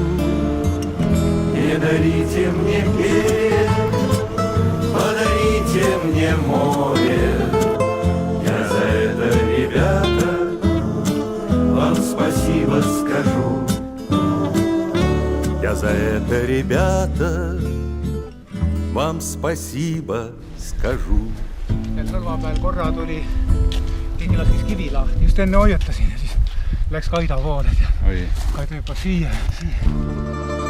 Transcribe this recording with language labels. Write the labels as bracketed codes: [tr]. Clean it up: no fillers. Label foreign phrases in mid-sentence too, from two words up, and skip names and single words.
[ru] не дарите мне берег, подарите мне море. Я за это, ребята, вам спасибо скажу. Я за это, ребята, вам спасибо скажу. [et] Rõlvapäeval korra tuli, keegi laskis kivi lahti, just enne hoiatasin ja siis läks Kaida poole. Kaida juba siia.